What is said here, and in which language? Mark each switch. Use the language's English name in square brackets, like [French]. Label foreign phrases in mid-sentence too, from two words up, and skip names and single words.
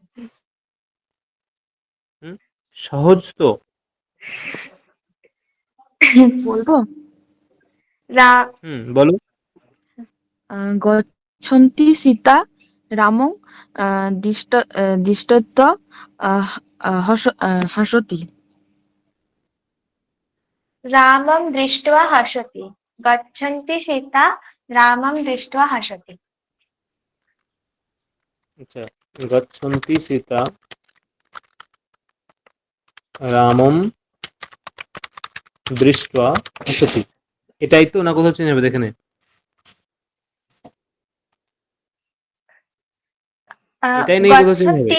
[Bangla] হুম, সহজ তো। বলবো? বলো। [Sanskrit] গচ্ছন্তি সীতা রামং দৃষ্টত্ব হাসতি। रामं दृष्ट्वा हसति। गच्छन्ति सीता रामं दृष्ट्वा हसति। আচ্ছা, গচ্ছন্তি সীতা রামম দৃष्ट्वा হাসতি। [Bangla] এটাই তো, না কোথাও চেঞ্জ হবে? দেখে নে। এটাই নেই, কোথাও চেঞ্জ হবে?